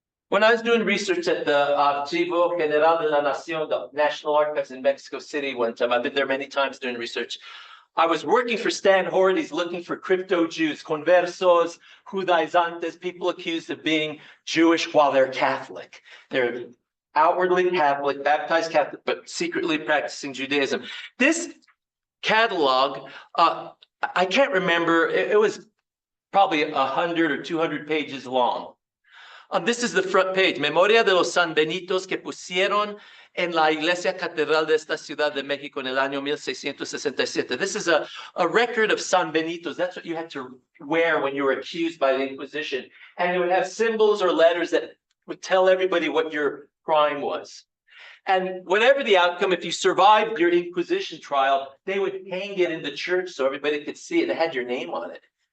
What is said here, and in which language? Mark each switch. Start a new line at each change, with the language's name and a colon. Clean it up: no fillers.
English: When I was doing research at the Archivo General de la Nación, the National Archives in Mexico City one time, I've been there many times doing research, I was working for Stan Hordy's looking for crypto Jews, conversos, judaizantes, people accused of being Jewish while they're Catholic. They're outwardly Catholic, baptized Catholic, but secretly practicing Judaism. This catalog, I can't remember, it was probably 100 or 200 pages long. This is the front page,
Spanish: Memoria de los San Benitos que pusieron en la Iglesia Catedral de esta Ciudad de México en el año 1667.
English: This is a record of San Benitos. That's what you had to wear when you were accused by the Inquisition. And it would have symbols or letters that would tell everybody what your crime was. And whatever the outcome, if you survived your Inquisition trial, they would hang it in the church so everybody could see it. It had your name on it.